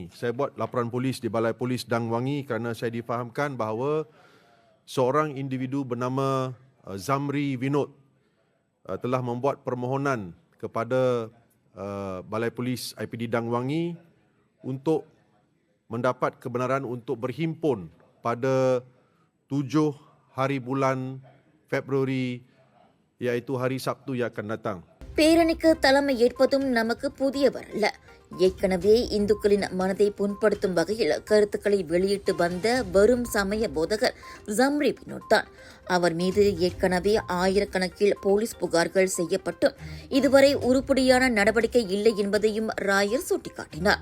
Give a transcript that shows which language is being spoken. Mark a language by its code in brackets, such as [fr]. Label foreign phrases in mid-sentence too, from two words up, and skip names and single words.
[ms] Saya buat laporan polis di Balai Polis Dang Wangi kerana saya difahamkan bahawa seorang individu bernama Zamri Vinod telah membuat permohonan kepada Balai Polis IPD Dang Wangi untuk mendapat kebenaran untuk berhimpun pada 7 hari bulan Februari, iaitu hari Sabtu yang akan datang. [ta] பேரணிக்கு தலைமை ஏற்பதும் நமக்கு புதியவர் அல்ல. ஏற்கனவே இந்துக்களின் மனதை புண்படுத்தும் வகையில் கருத்துக்களை வெளியிட்டு வந்த வரும் சமய போதகர் ஜம்ரி வினோத் தான். அவர் மீது ஏற்கனவே ஆயிரக்கணக்கில் போலீஸ் புகார்கள் செய்யப்பட்டும் இதுவரை உருப்படியான நடவடிக்கை இல்லை என்பதையும் ராயர் சுட்டிக்காட்டினார்.